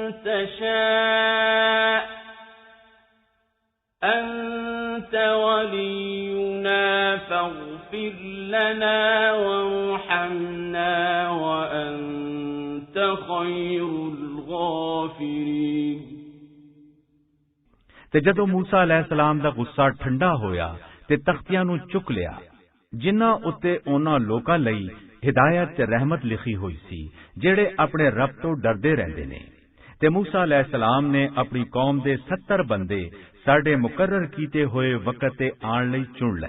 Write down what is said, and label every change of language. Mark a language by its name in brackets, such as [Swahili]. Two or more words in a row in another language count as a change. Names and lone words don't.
[Arabic] تشاء أنت ولينا فاغفر لنا وارحمنا وأنت خير الغافرين۔ [Punjabi] ਤੇ ਜਦੋਂ ਮੂਸਾ ਅਲੈਹਿਸਲਾਮ ਦਾ ਗੁੱਸਾ ਠੰਡਾ ਹੋਇਆ ਤੇ ਤਖਤੀਆਂ ਨੂੰ ਚੁੱਕ ਲਿਆ, ਜਿਨ੍ਹਾਂ ਉੱਤੇ ਉਹਨਾਂ ਲੋਕਾਂ ਲਈ ਹਿਦਾਇਤ ਤੇ ਰਹਿਮਤ ਲਿਖੀ ਹੋਈ ਸੀ ਜਿਹੜੇ ਆਪਣੇ ਰੱਬ ਤੋਂ ਡਰਦੇ ਰਹਿੰਦੇ ਨੇ, ਤੇ ਮੂਸਾ ਅਲੈਹਿਸਲਾਮ ਨੇ ਆਪਣੀ ਕੌਮ ਦੇ 70 ਬੰਦੇ ਸਾਡੇ ਮੁਕਰਰ ਕੀਤੇ ਹੋਏ ਵਕਤ ਤੇ ਆਉਣ ਲਈ ਚੁਣ ਲਏ।